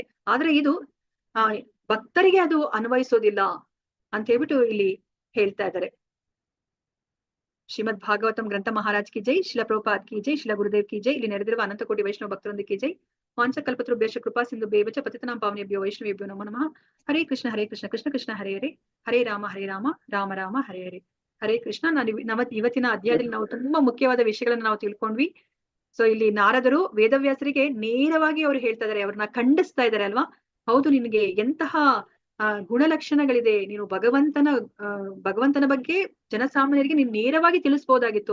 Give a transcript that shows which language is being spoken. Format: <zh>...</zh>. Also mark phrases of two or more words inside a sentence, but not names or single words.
<kn>ಆದ್ರೆ ಇದು ಭಕ್ತರಿಗೆ ಅದು ಅನ್ವಯಿಸೋದಿಲ್ಲ ಅಂತ ಹೇಳ್ಬಿಟ್ಟು ಇಲ್ಲಿ ಹೇಳ್ತಾ ಇದ್ದಾರೆ.</kn> <hi>श्रीमद् भागवतम् ग्रंथ महाराज की जय, शिल प्रभुपाद की जय, शिल गुरुदेव की जय.</hi> <kn>ಇಲ್ಲಿ ನಡೆದಿರುವ ಅನಂತ ಕೋಟಿ ವೈಷ್ಣವ ಭಕ್ತರೊಂದಿಗೆ</kn> <hi>की जय.</hi> <sa>ವಾಂಚಕಲ್ಪತರುಭ್ಯಶ್ಚ ಕೃಪಾ ಸಿಂಧು ಬೇವಚ ಪತಿತನಾಂ ಪಾವನೇಭ್ಯೋ ವೈಷ್ಣವೇಭ್ಯೋ ನಮೋ ನಮಃ. ಹರೇ ಕೃಷ್ಣ ಕೃಷ್ಣ ಕೃಷ್ಣ ಹರೇ ಹರೇ, ಹರೇ ರಾಮ ರಾಮ ರಾಮ ಹರೇ ಹರೇ. ಹರೇ ಕೃಷ್ಣ.</sa> <kn>ಇವತ್ತಿನ ಅಧ್ಯಾಯದಲ್ಲಿ ನಾವು ತುಂಬಾ ಮುಖ್ಯವಾದ ವಿಷಯಗಳನ್ನ ನಾವು ತಿಳ್ಕೊಂಡ್ವಿ. ಸೊ ಇಲ್ಲಿ ನಾರದರು ವೇದವ್ಯಾಸರಿಗೆ ನೇರವಾಗಿ ಅವ್ರು ಹೇಳ್ತಾ ಇದಾರೆ, ಅವ್ರನ್ನ ಖಂಡಿಸ್ತಾ ಇದಾರೆ ಅಲ್ವಾ. ಹೌದು, ನಿನಗೆ ಎಂತಹ ಗುಣಲಕ್ಷಣಗಳಿದೆ, ನೀನು ಭಗವಂತನ ಬಗ್ಗೆ ಜನಸಾಮಾನ್ಯರಿಗೆ ನೀನು ನೇರವಾಗಿ ತಿಳಿಸ್ಬೋದಾಗಿತ್ತು.</kn>